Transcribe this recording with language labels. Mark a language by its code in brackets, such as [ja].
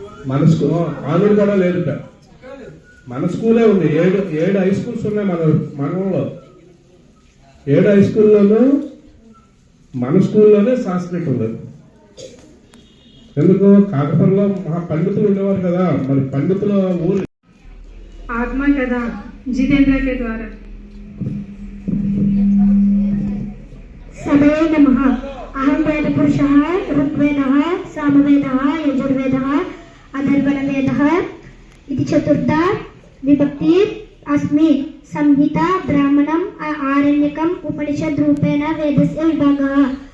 [te] మన కానూరు కూడా లేదు, మన స్కూలే ఉంది. ఏడు హై స్కూల్స్ ఉన్నాయి మనలో. 7 హై స్కూల్లోనూ మన స్కూల్లోనే సంస్కృతి ఉండదు. ఎందుకు? కాకపల్లిలో మహా పండితులు ఉండేవారు కదా, మరి పండితుల ఊరు. [hi] आत्मा कथा जितेंद्र के द्वारा। [sa] सदये नमः। अहं वेदपुरुषः ऋग्वेदः सामवेदः यजुर्वेदः अथर्वणवेदः इति चतुर्धा विभक्ति अस्मि। संहिता ब्राह्मणम् आरण्यकम् उपनिषद् रूपेण वेदस्य विभागः।